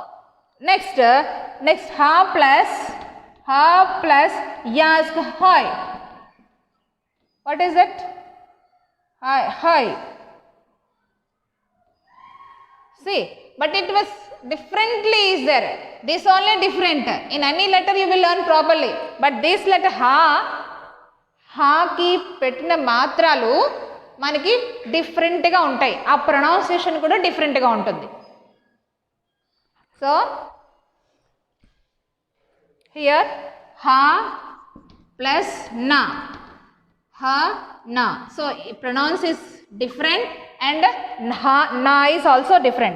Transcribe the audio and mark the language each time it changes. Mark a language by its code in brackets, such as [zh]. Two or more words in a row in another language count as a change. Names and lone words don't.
[en] Next ha plus ya is hi. What is it? Hi. See, but it was differently is there. This only different. In any letter you will learn properly. But this letter [te] హ కి పెట్టిన మాత్రలు మనకి డిఫరెంట్ గా ఉంటాయి. ఆ ప్రొనౌన్సియేషన్ కూడా డిఫరెంట్ గా ఉంటుంది. [en] So here ha plus na. Ha na. So pronounce is different and na is also different.